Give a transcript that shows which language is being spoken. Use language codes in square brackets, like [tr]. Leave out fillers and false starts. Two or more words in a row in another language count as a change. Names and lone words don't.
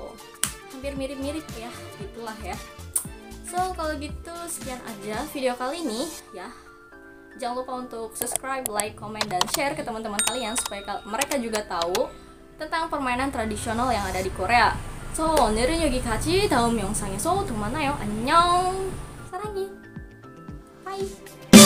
[id] Hampir mirip-mirip ya, gitulah ya. So, kalau gitu sekian aja video kali ini ya. Jangan lupa untuk subscribe, like, comment, dan share ke teman-teman kalian supaya mereka juga tahu tentang permainan tradisional yang ada di Korea. So, [ko] 오늘은 여기까지. 다음 영상에서 또 만나요. 안녕. 사랑해. 바이.